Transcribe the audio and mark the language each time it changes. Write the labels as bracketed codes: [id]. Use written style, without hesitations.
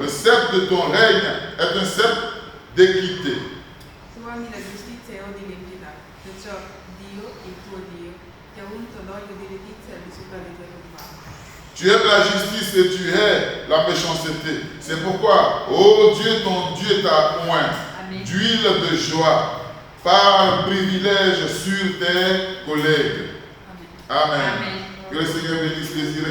[fr] Le sceptre de ton règne est un sceptre d'équité. [it] Tu ami la giustizia e odi l'iniquità. Perciò Dio, il tuo Dio, ti ha unto d'olio di letizia al di sopra dei tuoi compagni. [fr] Tu aimes la justice et tu hais la méchanceté. C'est pourquoi, ô Dieu, ton Dieu t'a oint Amen. d'huile de joie par privilège sur tes collègues. Amen. Amen. Amen. Que le Seigneur bénisse Désiré.